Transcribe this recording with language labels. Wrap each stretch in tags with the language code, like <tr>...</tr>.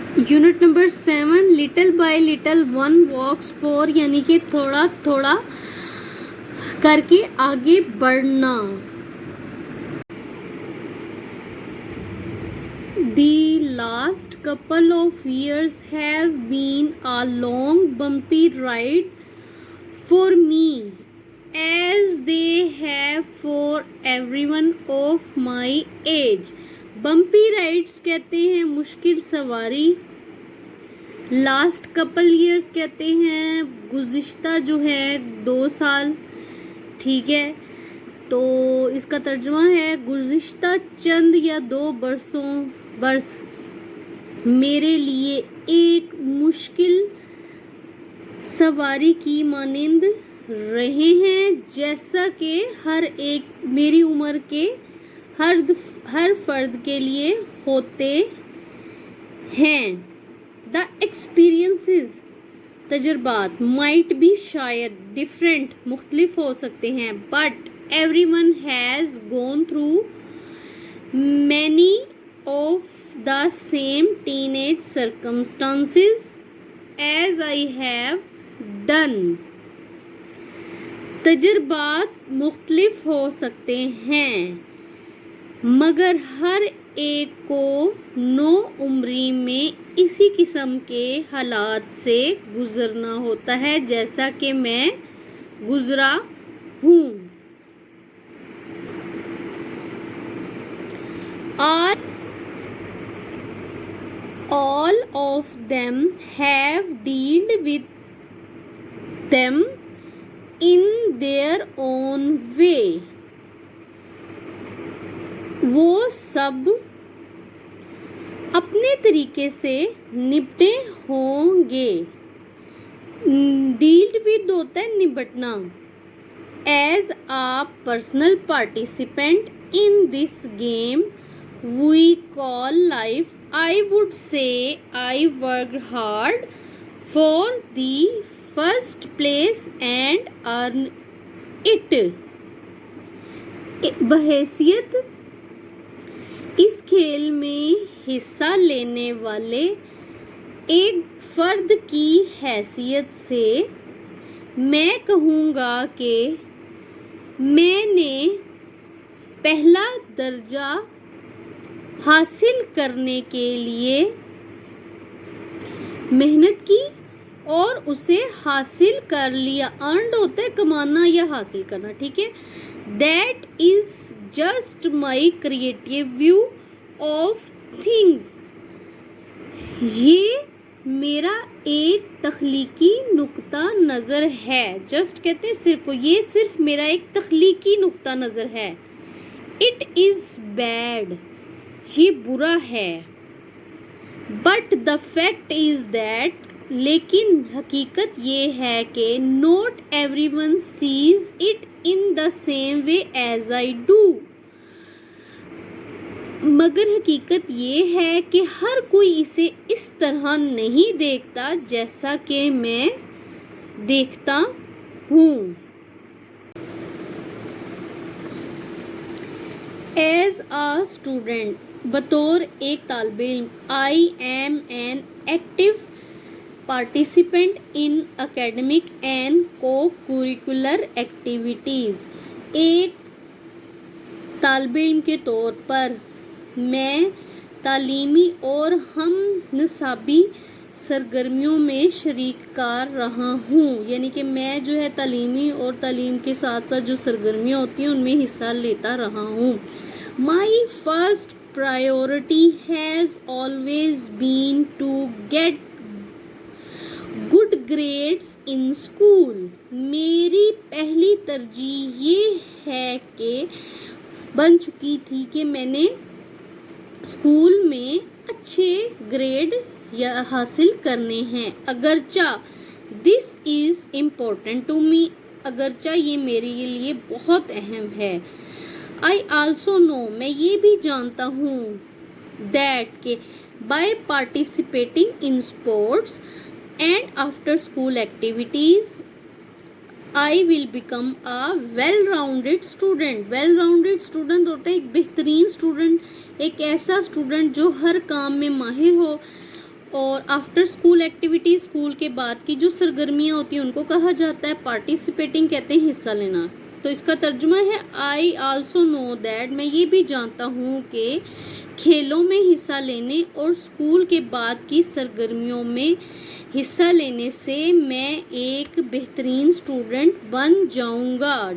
<ur>Unit number 7</ur> <en>little by little one walks for</en> <ur>یعنی کہ تھوڑا تھوڑا کر کے آگے بڑھنا.</ur> <en>The last couple of years have been a long bumpy ride for me as they have for everyone of my age. Bumpy rides</en> <ur>کہتے ہیں مشکل سواری.</ur> <en>last couple years</en> <ur>کہتے ہیں گزشتہ جو ہے 2 سال. ٹھیک ہے, تو اس کا ترجمہ ہے گزشتہ چند یا 2 برس میرے لیے ایک مشکل سواری کی مانند رہے ہیں, جیسا کہ ہر ایک میری عمر کے ہر فرد کے لیے ہوتے ہیں.</ur> <en>The experiences</en> <ur>تجربات</ur> <en>might be</en> <ur>شاید</ur> <en>different</en> <ur>مختلف ہو سکتے ہیں,</ur> <en>but everyone has gone through many of the same teenage circumstances as I have done.</en> <ur>تجربات مختلف ہو سکتے ہیں مگر ہر ایک کو نو عمری میں اسی قسم کے حالات سے گزرنا ہوتا ہے جیسا کہ میں گزرا ہوں.</ur> <en>All of them have dealt with them in their own way.</en> <ur>وہ سب اپنے طریقے سے نپٹے ہوں گے.</ur> <en>dealt with</en> <ur>ہوتا ہے نپٹنا.</ur> <en>As a personal participant in this game we call life, I would say I worked hard for the first place and earn it.</en> <ur>بحیثیت اس کھیل میں حصہ لینے والے ایک فرد کی حیثیت سے میں کہوں گا کہ میں نے پہلا درجہ حاصل کرنے کے لیے محنت کی اور اسے حاصل کر لیا. ارنڈ ہوتا ہے کمانا یا حاصل کرنا. ٹھیک ہے,</ur> <en>That is just my creative view of things.</en> <ur>یہ میرا ایک تخلیقی نقطہ نظر ہے. جسٹ کہتے ہیں صرف, یہ صرف میرا ایک تخلیقی نقطہ نظر ہے.</ur> <en>It is bad.</en> <ur>یہ برا ہے.</ur> <en>But the fact is that</en> <ur>لیکن حقیقت یہ ہے کہ</ur> <en>not everyone sees it in the same way as I do.</en> <ur>مگر حقیقت یہ ہے کہ ہر کوئی اسے اس طرح نہیں دیکھتا جیسا کہ میں دیکھتا ہوں.</ur> <en>As a student</en> <ur>بطور ایک طالب علم</ur> <en>I am an active participant in academic and co-curricular activities.</en> <ur>ایک طالب علم کے طور پر میں تعلیمی اور ہم نصابی سرگرمیوں میں شریک کار رہا ہوں. یعنی کہ میں جو ہے تعلیمی اور تعلیم کے ساتھ ساتھ جو سرگرمیاں ہوتی ہیں ان میں حصہ لیتا رہا ہوں.</ur> <en>My first priority has always been to get good grades in school.</en> <ur>میری پہلی ترجیح یہ ہے کہ بن چکی تھی کہ میں نے اسکول میں اچھے گریڈ یا حاصل کرنے ہیں. اگرچہ</ur> <en>this is important to me,</en> <ur>اگرچہ یہ میرے لیے بہت اہم ہے.</ur> <en>I also know,</en> <ur>میں یہ بھی جانتا ہوں</ur> <en>that کہ by participating in sports and after school activities I will become a well-rounded student. well-rounded student</en> <ur>ہوتا ہے ایک بہترین اسٹوڈنٹ, ایک ایسا اسٹوڈنٹ جو ہر کام میں ماہر ہو اور</ur> <en>after school activity,</en> <ur>اسکول کے بعد کی جو سرگرمیاں ہوتی ہیں ان کو کہا جاتا ہے پارٹیسپیٹنگ، کہتے ہیں حصہ لینا. تو اس کا ترجمہ ہے</ur> <en>I also know that,</en> <ur>میں یہ بھی جانتا ہوں کہ کھیلوں میں حصہ لینے اور اسکول کے بعد کی سرگرمیوں میں حصہ لینے سے میں ایک بہترین اسٹوڈنٹ بن جاؤں گا.</ur>